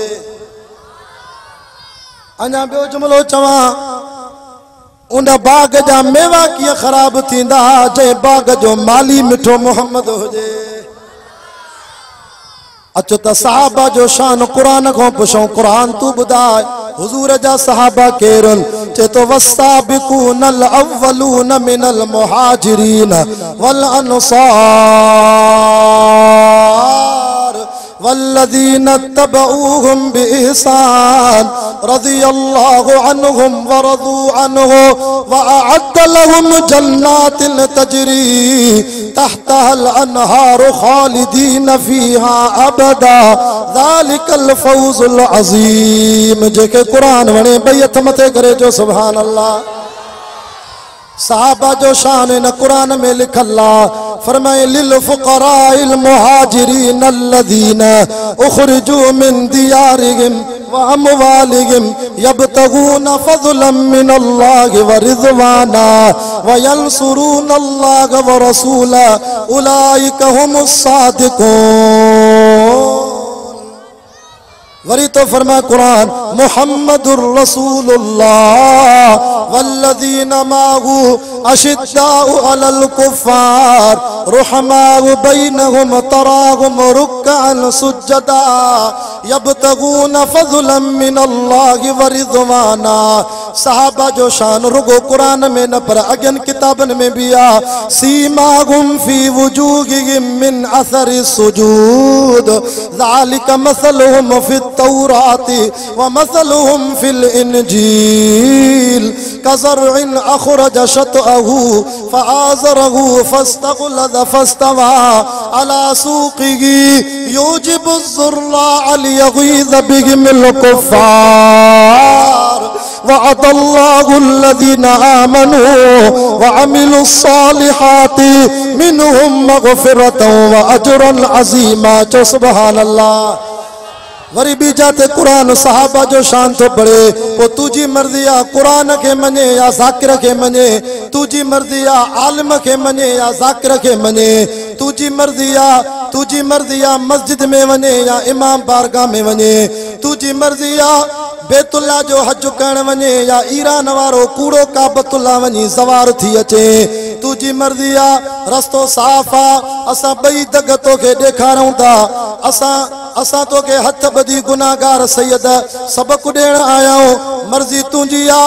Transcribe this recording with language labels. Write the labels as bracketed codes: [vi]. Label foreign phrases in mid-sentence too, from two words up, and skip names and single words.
[sd] अञा ॿियो जुमिलो चवां उन बाग जा मेवा कीअं ख़राब थींदा जंहिं बाग जो माली मिठो मोहम्मद हुजे अचो त सहाबा जो शान कुरान को पुछूं, कुरान तू बुधाए हुजूर जा सहाबा केरन? चे तो [ar] والسابقون الأولون من المهاجرين والأنصار والذين اتبعوهم بإحسان رضي الله عنهم ورضوا عنه وأعد لهم جنات تجري تحتها الأنهار خالدين فيها أبدا ذلك الفوز العظيم. [sd] जेके कुरान वणे बैत मथे करे जो [ar] سبحان الله. [sd] सहाबा जो शान न कुरान में लिखल्ला फरमाए [ar] للفقراء المهاجرين الذين أخرجوا من ديارهم وأموالهم يبتغون فضلا من الله ورضوانا وينصرون الله ورسوله أولئك هم الصادقون. [sd] वरी तो फरमा कुरान [ar] محمد رسول الله والذين معه أشداء على الكفار رحماء بينهم تراهم ركعا سجدا يبتغون فضلا من الله ورضوانا. [sd] सहाबा जो शान रुगो कुरान में न पर अगन किताबन में भी आ [ar] سيماهم في وجوههم من أثر السجود ذلك مثلهم في التوراة ومثلهم في الإنجيل كزرع أخرج شطأه فآزره فاستغلظ فاستوى على سوقه يعجب الزراع ليغيظ بهم الكفار وعد الله الذين آمنوا وعملوا الصالحات منهم مغفرة وأجرا عظيما. [sd] चो [ar] سبحان الله. [sd] वरी भी जाते कुरान सहाबा जो शान तो पढ़े वो तुझी मर्जी आ कुरान के मने या ज़ाकिर के मने, तुझी मर्जी आ आलिम के मने या ज़ाकिर के मने, तुझी मर्जी आ मस्जिद में वने या इमाम बारगाह में वने, तुझी मर्जी आ बैतुल्ला जो हज करण वने या ईरान वारो कूड़ो काबतुल्ला वनी सवार थी अचे, तुझी मर्जी आ रस्तो साफ़ आ असां बई दग तोखे ॾेखारूं था, असां तोखे हथ ॿधी गुनाहगार सैयद सबक ॾियण आयाऊं, मर्ज़ी तुंहिंजी आ।